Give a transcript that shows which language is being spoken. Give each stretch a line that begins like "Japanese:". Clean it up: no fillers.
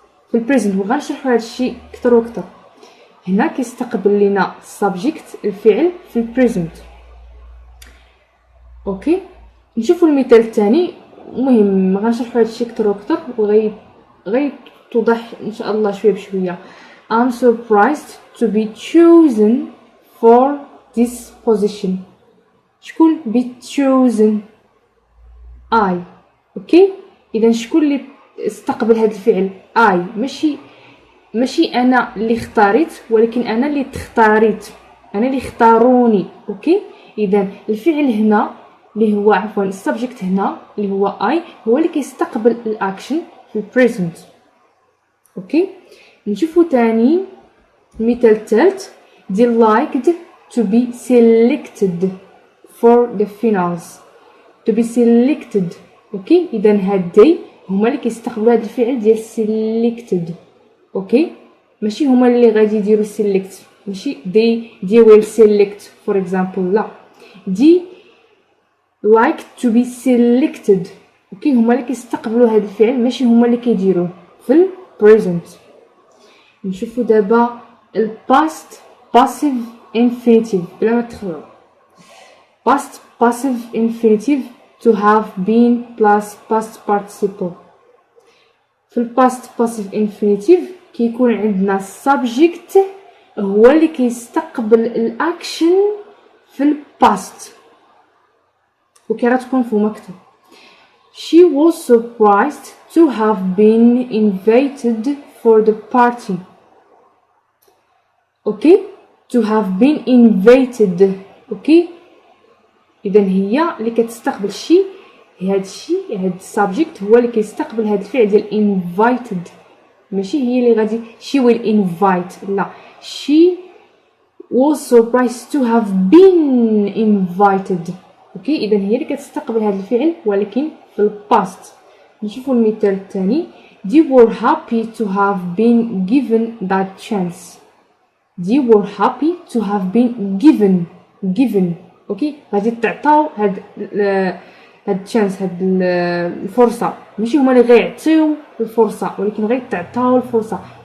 Arabic: في البريزنت وغنشرحوا هذا الشيء اكثر واكثر. هنا كيستقبل لنا السبجكت الفعل في البريزنت. اوكي نشوفوا المثال الثاني، المهم غنشرحوا هذا الشيء اكثر واكثر توضح ان شاء الله شويه بشويه.
English: I'm surprised to be chosen for this position.
Arabic: شكون
English: be chosen؟ I.
Arabic: اوكي اذا شكون اللي استقبل هذا الفعل؟ I. ماشي انا اللي اختاريت، ولكن انا اللي تختاريت، انا اللي اختاروني. اوكي اذا الفعل هنا اللي هو عفوا السبجكت هنا اللي هو I هو اللي كيستقبل الاكشن في البريزنت. اوكي نشوفوا تاني مثال الثالث.
English: Delighted to be selected for the finals. to be selected.
Arabic: اوكي اذا هادي هما اللي كيستقبلوا هذا الفعل ديال selected. اوكي ماشي هما اللي غادي يديروا select، ماشي
English: they will select for example،
Arabic: لا
English: دي like to be selected.
Arabic: اوكي هما اللي كيستقبلوا هذا الفعل ماشي هما اللي كيديروه في ال present. نشوفوا دابا ال past passive infinitive بلا ما تخلو.
English: past passive infinitive to have been plus past participle.
Arabic: في ال past passive infinitive كيكون عندنا subject هو اللي كيستقبل الاكشن في ال past. وكي غتكون فوق مكتوب
English: She was surprised to have been invited for the party. Okay? To have been invited. Okay?
Arabic: إذا هي اللي كتستقبل شي هاد الشي هاد السابجيكت هو اللي كيستقبل هاد الفعل ديال invited. ماشي هي اللي غادي
English: she will invite.
Arabic: لا.
English: She was surprised to have been invited.
Arabic: اوكي اذا هي اللي كتستقبل هذا الفعل ولكن في الباست. نشوفوا المثال الثاني
English: they were happy to have been given that chance. they were happy to have been given.
Arabic: اوكي غادي تعطاو هاد الشانس هاد الفرصه ماشي هما اللي غيعطيو الفرصه ولكن غيتعطاو الفرصه.